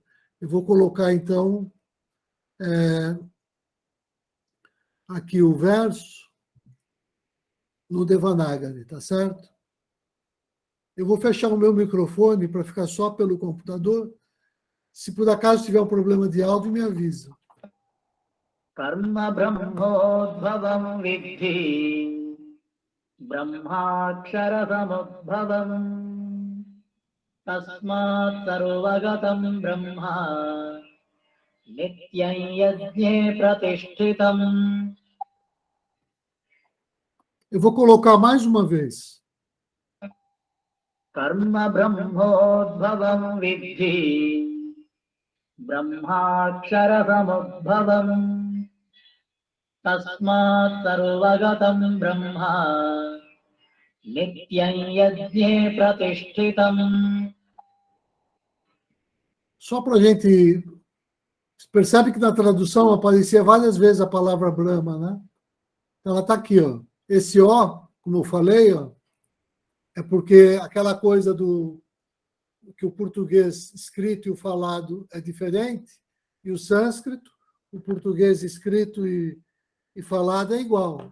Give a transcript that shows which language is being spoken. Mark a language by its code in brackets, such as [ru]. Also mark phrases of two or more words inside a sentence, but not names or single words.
[pt] Eu vou colocar, então, aqui o verso no Devanagari, tá certo? Eu vou fechar o meu microfone para ficar só pelo computador. Se por acaso tiver um problema de áudio, me avisa. [sa] Karma brahmodbhavam vidhi brahmaksharamudbhavam tasmat sarvagatam brahma nityam yajne pratishtitam. [pt] Eu vou colocar mais uma vez. [sa] Karma brahmodbhavam vidhi brahmaksharamudbhavam tasmat sarvagatam brahma nityam yajne pratishtitam. [pt] Só para a gente... Percebe que na tradução aparecia várias vezes a palavra Brahma, né? Então ela está aqui, ó. Esse O, como eu falei, ó, é porque aquela coisa do que o português escrito e o falado é diferente, e o sânscrito, o português escrito e falado é igual.